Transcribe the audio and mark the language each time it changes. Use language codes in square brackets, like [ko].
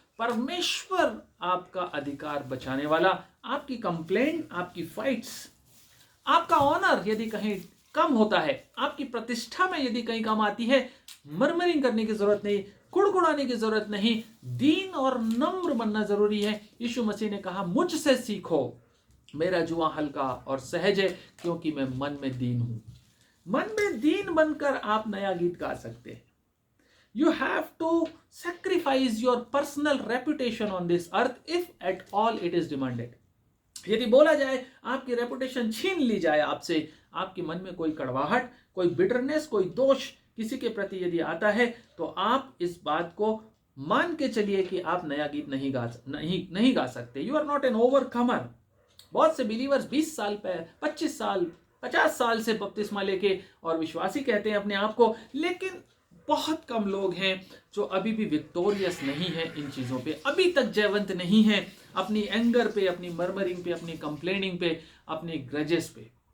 [hi] परमेश्वर आपका अधिकार बचाने वाला। आपकी कंप्लेंट, आपकी फाइट्स, आपका ऑनर यदि कहीं कम होता है, आपकी प्रतिष्ठा में यदि कहीं कम आती है, मरमरिंग करने की जरूरत नहीं, कुड़कुड़ाने की जरूरत नहीं, दीन और नम्र बनना जरूरी है। यीशु मसीह ने कहा, मुझसे सीखो, मेरा जुआ हल्का और सहज है, क्योंकि मैं मन में दीन हूं। मन में दीन बनकर आप नया गीत गा सकते हैं। [en] You have to sacrifice your personal reputation on this earth if at all it is demanded. [hi] यदि बोला जाए, आपकी रेपुटेशन छीन ली जाए आपसे, आपके मन में कोई कड़वाहट, कोई बिटरनेस, कोई दोष किसी के प्रति यदि आता है, तो आप इस बात को मान के चलिए कि आप नया गीत नहीं गा सकते. [en] You are not an overcomer. [hi] बहुत से बिलीवर्स 20 साल 25 साल 50 साल से बपतिस्मा लेके और विश्वासी कहते हैं अपने आप को, लेकिन बहुत कम लोग हैं जो अभी भी विक्टोरियस नहीं है इन चीज़ों पे, अभी तक जयवंत नहीं है अपनी एंगर पे, अपनी मर्मरिंग पे, अपनी कंप्लेनिंग पे, अपने ग्रजेस पे.